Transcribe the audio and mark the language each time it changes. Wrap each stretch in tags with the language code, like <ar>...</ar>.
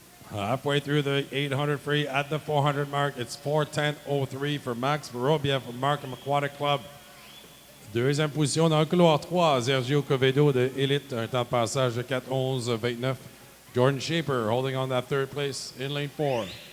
<en>Halfway through the 800 free at the 400 mark. It's 4:10.03 for Max Vorobiev from Markham Aquatic Club.</en> <fr>Deuxième position dans le couloir 3, Sergio Covedo de Elite, un temps de passage de 4:11.29.</fr> <en>Jordan Shaper holding on that third place in lane 4.</en>